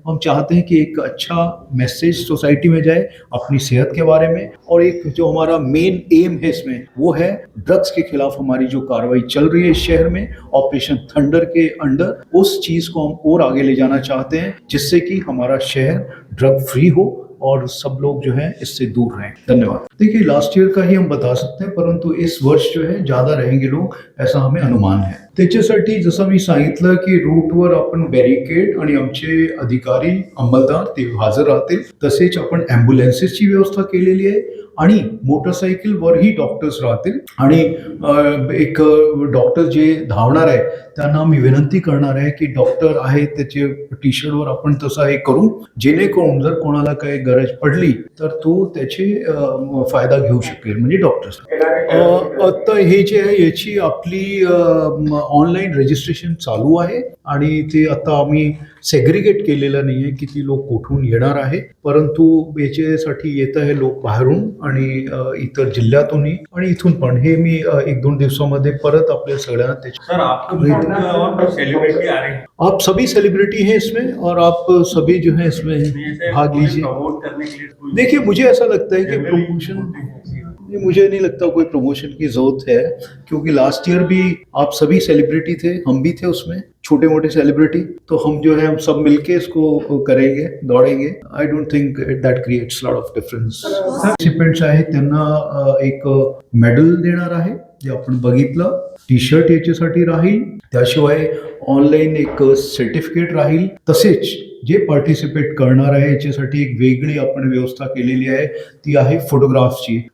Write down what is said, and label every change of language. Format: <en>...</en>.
<hi>हम चाहते हैं कि एक अच्छा मैसेज सोसाइटी में जाए अपनी सेहत के बारे में और एक जो हमारा मेन एम है इसमें वो है ड्रग्स के खिलाफ हमारी जो कार्रवाई चल रही है इस शहर में ऑपरेशन थंडर के अंडर, उस चीज़ को हम और आगे ले जाना चाहते हैं जिससे कि हमारा शहर ड्रग फ्री हो और सब लोग जो है इससे दूर रहें. धन्यवाद. देखिए लास्ट ईयर का ही हम बता सकते हैं परंतु इस वर्ष जो है ज़्यादा रहेंगे लोग ऐसा हमें अनुमान है.</hi> <mr>त्याच्यासाठी जसं मी सांगितलं की रूटवर आपण बॅरिकेड आणि आमचे अधिकारी अंमलदार ते हजर राहतील, तसेच आपण ॲम्ब्युलन्सेसची व्यवस्था केलेली आहे आणि मोटरसायकलवरही डॉक्टर्स राहतील आणि एक डॉक्टर जे धावणार आहे त्यांना मी विनंती करणार आहे की डॉक्टर आहे त्याचे टी शर्टवर आपण तसं हे करू जेणेकरून जर कोणाला काही गरज पडली तर तो त्याचे फायदा घेऊ शकेल म्हणजे डॉक्टर्स. आता हे जे आहे याची आपली ऑनलाईन रजिस्ट्रेशन चालू आहे आणि ते आता आम्ही सेग्रिगेट केलेलं नाही आहे किती लोक कुठून येणार आहे, परंतु याच्यासाठी येत आहे लोक बाहेरून आणि इतर जिल्ह्यातूनही आणि इथून पण. हे मी 1-2 दिवसामध्ये परत आपल्या सगळ्यांना</mr> <hi>सेलिब्रिटी आ रहे हैं, आप सभी सेलिब्रिटी हैं इसमें और आप सभी जो है इसमें भाग लीजिए. प्रमोट करने के लिए देखिए मुझे ऐसा लगता है कि प्रमोशन, मुझे नहीं लगता कोई प्रमोशन की जरूरत है क्योंकि लास्ट ईयर भी आप सभी सेलिब्रिटी थे, हम भी थे उसमें छोटे मोटे सेलिब्रिटी, तो हम जो है हम सब मिलके इसको करेंगे, दौड़ेंगे.</hi> <en>I don't think that creates lot of difference.</en> <mr>Participants आहेत त्यांना एक मेडल देणार आहे जे आपण बघितलं, टी शर्ट याच्यासाठी राहील, त्याशिवाय ऑनलाईन एक सर्टिफिकेट राहील, तसेच जे पार्टिसिपेट करणार आहे याच्यासाठी एक वेगळी आपण व्यवस्था केलेली आहे ती आहे फोटोग्राफ्सची.</mr>